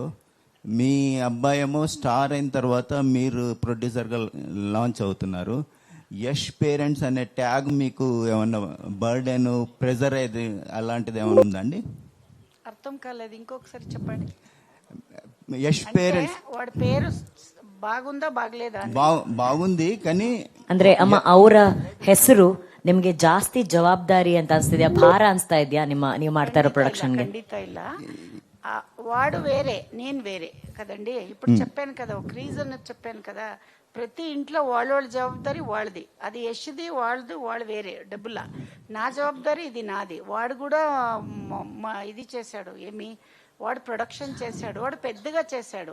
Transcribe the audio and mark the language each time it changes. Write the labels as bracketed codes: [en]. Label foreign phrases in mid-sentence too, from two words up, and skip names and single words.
[te] మీ అబ్బాయి ఏమో స్టార్ అయిన తర్వాత మీరు ప్రొడ్యూసర్గా లాంచ్ అవుతున్నారు. యష్ పేరెంట్స్ అనే ట్యాగ్ మీకు ఏమన్నా [en] burden, pressure [te] అది అలాంటిది ఏమైనా ఉందండి? అర్థం కాలేదు, ఇంకొకసారి చెప్పండి. యష్ పేరెంట్స్ వాడి పేరు బాగుందా ಬಾಗಲೇದಾ? బాగుంది కని [kn] ಅಂದ್ರೆ ಅಮ್ಮ ಅವರ ಹೆಸರು ನಿಮ್ಗೆ ಜಾಸ್ತಿ ಜವಾಬ್ದಾರಿ ಅಂತ ಅನ್ಸ್ತಿದ್ಯಾ, ಭಾರ ಅನ್ಸ್ತಾ ಇದೆಯಾ ನೀವು ಮಾಡ್ತಾ ಇರೋ ಪ್ರೊಡಕ್ಷನ್ಗೆ? ಖಂಡಿತ ಇಲ್ಲ. [te] వాడు వేరే, నేను వేరే కదండి. ఇప్పుడు చెప్పాను కదా, ఒక రీజన్ చెప్పాను కదా, ప్రతి ఇంట్లో వాళ్ళ జవాబారి వాళ్ళది. అది యష్ది వాళ్ళది, వాళ్ళు వేరే డబ్బులా. నా జవాబారి ఇది నాది. వాడు కూడా ఇది చేశాడు, ఏమి వాడు ప్రొడక్షన్ చేశాడు, వాడు పెద్దగా చేశాడు.